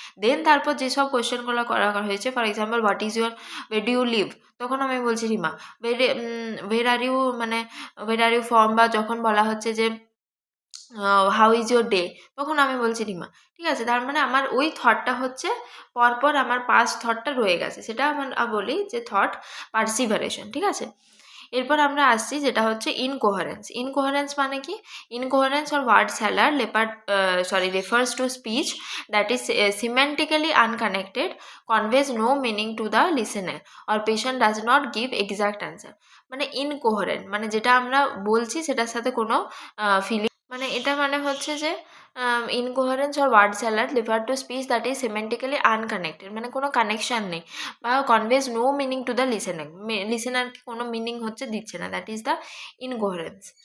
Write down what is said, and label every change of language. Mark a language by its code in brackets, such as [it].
[bn] দেন তারপর যেসব কোশ্চেনগুলো করা হয়েছে, for example [en] what is your, where do you live, [bn] তখন আমি বলছি রিমা ওয়ের আর ইউ, মানে [en] where are you from, [bn] বা যখন বলা হচ্ছে যে [en] how is your day, [bn] তখন আমি বলছি রিমা। ঠিক আছে, তার মানে আমার ওই থটটা হচ্ছে পরপর আমার পাস্ট থটটা রয়ে গেছে, সেটা আমার বলি যে থট পার্সিভারেশন। ঠিক আছে, এরপর আমরা আসছি যেটা হচ্ছে ইনকোহারেন্স। ইনকোহারেন্স মানে কি? [en] Incoherence or word salad refers to speech that is semantically unconnected, conveys no meaning to the listener, or patient does not give exact answer. [bn] মানে ইনকোহারেন্ট মানে যেটা আমরা বলছি সেটার সাথে কোনো ফিলিং, মানে এটা মানে হচ্ছে যে [en] incoherence or word salad refer to speech that is semantically unconnected, [bn] মানে কোনো কানেকশান নেই, বা [en] conveys no meaning to the লিসেনারকে [bn] কোনো মিনিং হচ্ছে দিচ্ছে না, [en] That is the incoherence.